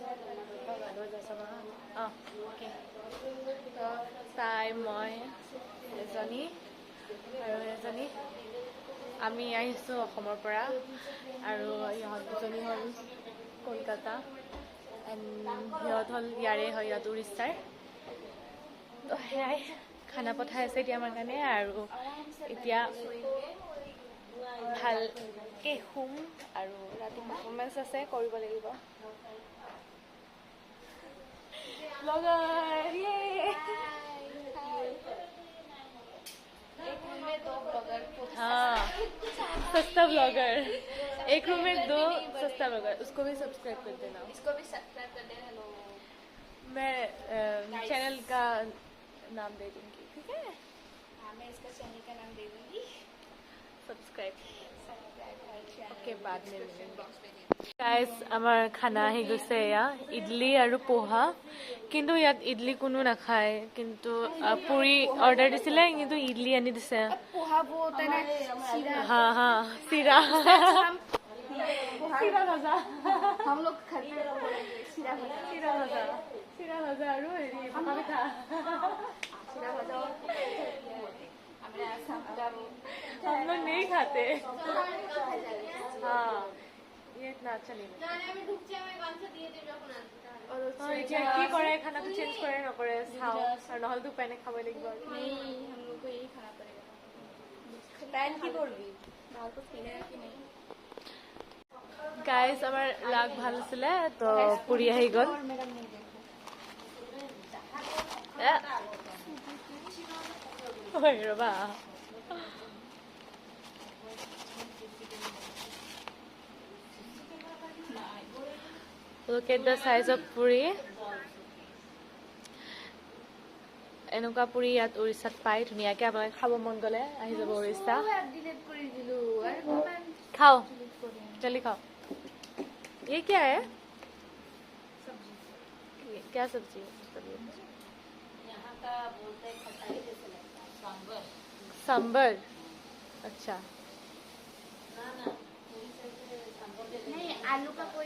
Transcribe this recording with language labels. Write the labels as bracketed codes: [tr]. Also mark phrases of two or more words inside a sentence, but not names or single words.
[as] তো চাই মই এজনী আৰু এজনী আমি আহিছোঁ অসমৰ পৰা আৰু ইহঁত দুজনী হ'ল কলকাতা সিহঁত হ'ল ইয়াৰে হয় ইহঁত উৰিষ্যাৰ তো সেয়াই খানা পঠাই আছে এতিয়া আমাৰ কাৰণে আৰু এতিয়া ভালকে শুম আৰু ৰাতি পাৰফৰ্মেঞ্চ আছে কৰিব লাগিব ব্লগাৰ [hi] हाँ सस्ता ब्लॉगर एक रूम में 2 सस्ता ब्लॉगर उसको भी सब्सक्राइब कर देना इसको भी सब्सक्राइब कर देना लोगों मैं चैनल का नाम दे दूंगी ठीक है हाँ मैं इसका चैनल का नाम दे दूंगी सब्सक्राइब ओके बाद में मिलेंगे गाइस [as] আমাৰ খানা আহি গৈছে এয়া ইডলি আৰু পোহা কিন্তু ইয়াত ইডলি কোনো নাখায় কিন্তু পুৰি অৰ্ডাৰ দিছিলে কিন্তু ইডলি আনি দিছে [hi] पोहा वो होता है ना सीरा हाँ हाँ सीरा सीरा भाजा हम लोग खाते हैं सीरा भाजा [as] सीरा भाजा আৰু হেৰি পকা পিঠা [hi] सीरा भाजा खाते हाँ ये इतना अच्छा नहीं [as] এতিয়া কি কৰে খানাটো চেঞ্জ কৰে নকৰে চাওঁ আৰু নহ'লেতো উপায় নাই খাবই লাগিব আৰু গাইজ আমাৰ লাগ ভাল আছিলে তো পুৰি আহি গ'ল ৰবা [en] Look at the size of puri. [as] এনেকুৱা পুৰি ইয়াত উৰিষ্যাত পাই ধুনীয়াকৈ আপোনালোকে খাব মন গ'লে আহি যাব উৰিষ্যা [hi] खाओ जल्दी खाओ ये क्या है क्या सब्जी यहाँ का बोलते हैं खटाई जैसे लगता है सांबर सांबर अच्छा नहीं आलू का कोई